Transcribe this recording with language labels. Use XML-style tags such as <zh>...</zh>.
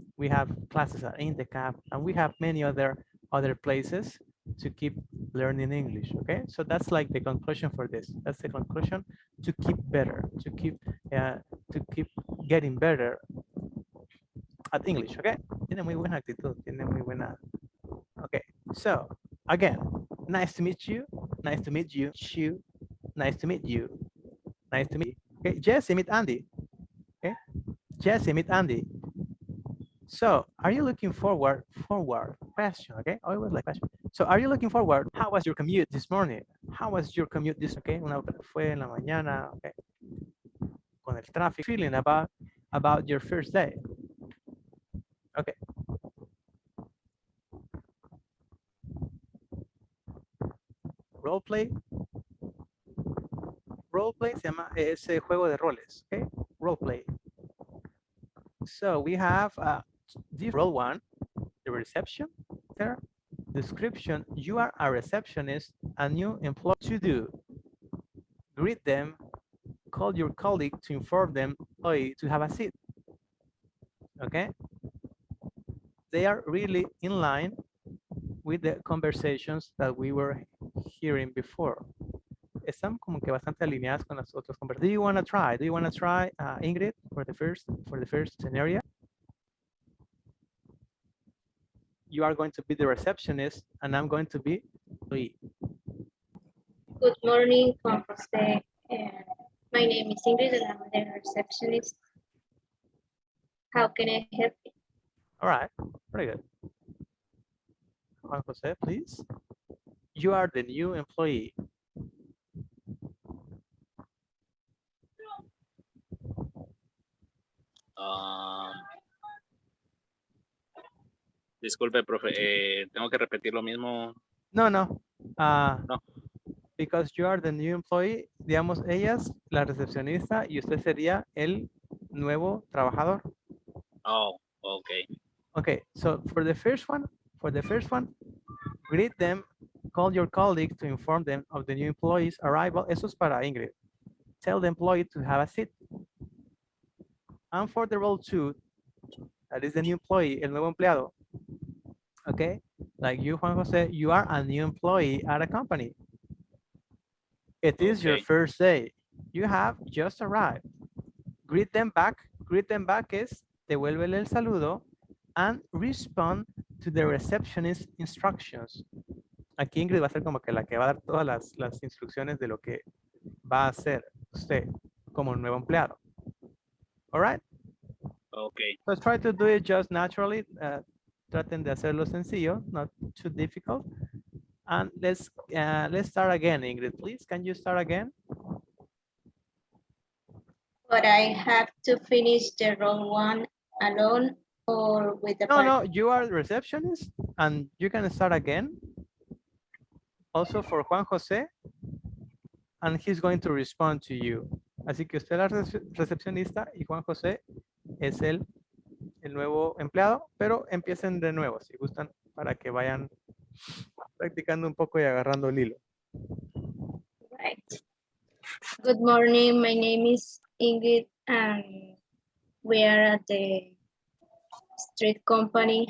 <en>We have classes at Indecap, and we have many other places to keep learning English. Okay, so that's like the conclusion for this. That's the conclusion, to keep better, to keep getting better at English.</en> <es>Okay, tiene muy buena actitud, tiene muy buena.</es> <en>Okay, so again, nice to meet you, nice to meet you, nice to meet you, nice to meet you. Okay, Jesse, meet Andy. Okay, Jesse, meet Andy. So, are you looking forward? Question, okay? Always like question. So, are you looking forward? How was your commute this morning? How was your commute this? Okay,</en> <es>fue en la mañana.</es> <en>Okay,</en> <es>con el tráfico.</es> <en>Feeling about your first day. Okay. Role play.</en> <es>Role play se llama ese juego de roles.</es> <en>Okay, role play. So we have this role one, the reception there. Description, you are a receptionist, a new employee to do. Greet them, call your colleague to inform them to have a seat. Okay? They are really in line with the conversations that we were hearing before.</en> <es>Están como que bastante alineadas con las otras conversaciones.</es> <en>Do you want to try? Ingrid, for the first scenario? You are going to be the receptionist, and I'm going to be employee. Good morning, Juan Jose. My name is Ingrid, and I'm the receptionist. How can I help you? All right, very good. Juan Jose, please. You are the new employee.</en> <es>Disculpe, profe, ¿tengo que repetir lo mismo?</es> <en>No. No. Because you are the new employee,</en> <es>digamos, ella es la recepcionista y usted sería el nuevo trabajador.</es> <en>Oh, okay. Okay, so for the first one, greet them, Call your colleague to inform them of the new employee's arrival.</en> <es>Eso es para Ingrid.</es> <en>Tell the employee to have a seat. And for the role 2, that is the new employee,</en> <es>el nuevo empleado.</es> <en>Okay, like you, Juan Jose, you are a new employee at a company. It is your first day. You have just arrived. Greet them back. Greet them back</en> <es>es devuélvele el saludo</es> <en>and respond to the receptionist instructions.</en> <es>Aquí Ingrid va a ser como que la que va a dar todas las instrucciones de lo que va a hacer usted como nuevo empleado.</es> <en>All right? Okay. So try to do it just naturally.</en> <es>Traten de hacerlo sencillo,</es> <en>not too difficult. And let's start again, Ingrid, please. Can you start again? But I have to finish the role 1 alone or with the partner? No, you are the receptionist and you can start again. Also for Juan Jose, and he's going to respond to you.</en> <es>Así que usted es la recepcionista y Juan José es el nuevo empleado, pero empiecen de nuevo si gustan para que vayan practicando un poco y agarrando el hilo.</es> <en>Right. Good morning. My name is Ingrid and we are at the street company.</en>